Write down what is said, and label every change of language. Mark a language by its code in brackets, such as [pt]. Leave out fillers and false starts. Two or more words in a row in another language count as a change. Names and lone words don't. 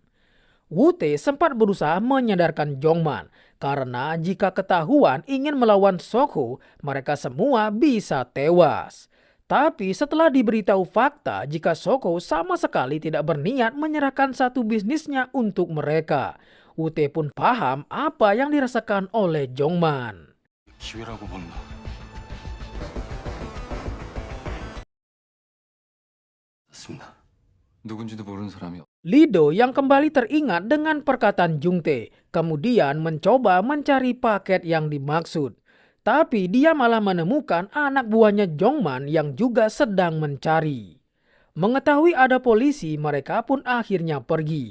[id] Woo-tae sempat berusaha menyadarkan Jongman karena jika ketahuan ingin melawan Sok-ho, mereka semua bisa tewas. Tapi setelah diberitahu fakta jika Sok-ho sama sekali tidak berniat menyerahkan satu bisnisnya untuk mereka, Woo-tae pun paham apa yang dirasakan oleh Jongman. [ko] 기회라고 본다. 맞습니다. 누군지도 모르는 사람이 [id] Lido yang kembali teringat dengan perkataan Jungtae, kemudian mencoba mencari paket yang dimaksud. Tapi dia malah menemukan anak buahnya Jongman yang juga sedang mencari. Mengetahui ada polisi, mereka pun akhirnya pergi.